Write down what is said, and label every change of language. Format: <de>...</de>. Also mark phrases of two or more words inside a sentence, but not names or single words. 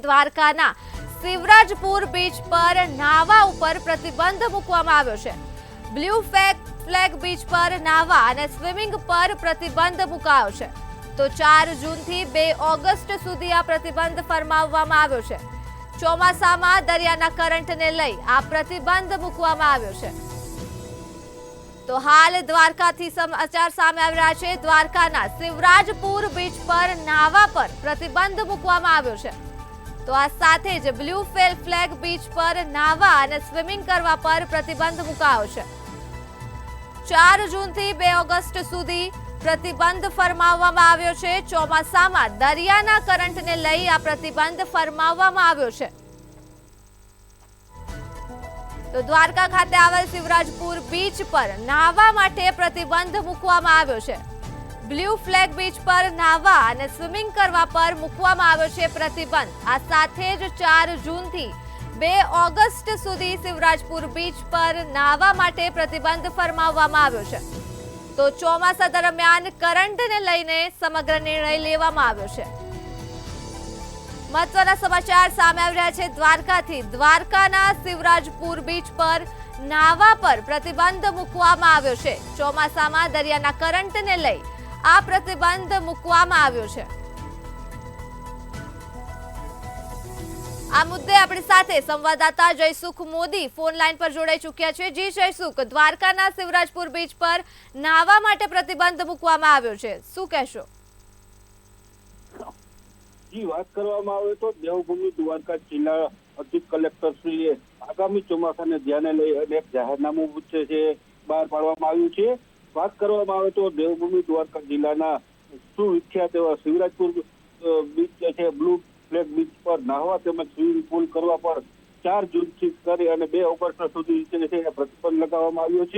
<gu>દ્વારકાના શિવરાજપુર બીચ પર નાવા ઉપર પ્રતિબંધ મૂકવામાં આવ્યો છે। બ્લુ ફ્લેગ બીચ પર નાવા અને સ્વિમિંગ પર પ્રતિબંધ મુકાયો છે। તો 4 જૂનથી 2 ઓગસ્ટ સુધી આ પ્રતિબંધ ફરમાવવામાં આવ્યો છે। ચોમાસામાં દરિયાના કરંટને લઈ આ પ્રતિબંધ મૂકવામાં આવ્યો છે। તો હાલ દ્વારકાથી સમાચાર સામે આવી રહ્યા છે। દ્વારકાના શિવરાજપુર બીચ પર નાવા પર પ્રતિબંધ મૂકવામાં આવ્યો છે। તો આ સાથે જ બ્લૂ ફ્લેગ બીચ પર નાવા અને સ્વિમિંગ કરવા પર પ્રતિબંધ મુકાયો છે। 4 જૂન થી 2 ઑગસ્ટ સુધી પ્રતિબંધ ફરમાવવામાં આવ્યો છે। ચોમાસામાં દરિયાના કરંટને લઈ આ પ્રતિબંધ ફરમાવવામાં આવ્યો છે। તો દ્વારકા ખાતે આવેલ શિવરાજપુર બીચ પર નાવા માટે પ્રતિબંધ મૂકવામાં આવ્યો છે। બ્લૂ ફ્લેગ બીચ પર નાવા અને સ્વિમિંગ કરવા પર મૂકવામાં આવ્યો છે પ્રતિબંધ। આ સાથે જ 4 જૂન થી 2 ઑગસ્ટ સુધી શિવરાજપુર બીચ પર નાવા માટે પ્રતિબંધ ફરમાવવામાં આવ્યો છે। तो ચોમાસા દરમિયાન કરંટને લઈને સમગ્ર નિર્ણય લેવામાં આવ્યો છે। મહત્વના સમાચાર સામે આવી રહ્યા છે। દ્વારકાથી દ્વારકાના શિવરાજપુર બીચ પર નાવા પર પ્રતિબંધ મૂકવામાં આવ્યો છે। ચોમાસામાં દરિયાના કરંટને લઈ આ પ્રતિબંધ મૂકવામાં આવ્યો છે। આ મુદ્દે આપણી સાથે સંવાદદાતા જયસુખ મોદી ફોન લાઈન પર જોડાઈ ચૂક્યા છે। જી જયસુખ, દ્વારકાના શિવરાજપુર બીચ પર નાવા માટે પ્રતિબંધ મૂકવામાં આવ્યો છે, શું કહેશો? जी बात કરવામાં આવે તો દેવભૂમિ દ્વારકા જિલ્લા અધિક કલેક્ટર શ્રીએ આગામી ચોમાસાને ધ્યાને લઈ અનેક જાહેરનામું બહાર પાડવામાં આવ્યું છે। વાત કરવામાં આવે તો દેવભૂમિ દ્વારકા જિલ્લાના સુવિખ્યાત એવા શિવરાજપુર બીચ છે, બ્લુ ફ્લેગ બીચ પર નાહવા તેમજ સ્વિમિંગ પુલ કરવા પર 4 જૂનથી કરી અને 2 ઓગસ્ટ સુધી પ્રતિબંધ લગાવવામાં આવ્યો છે।</gu>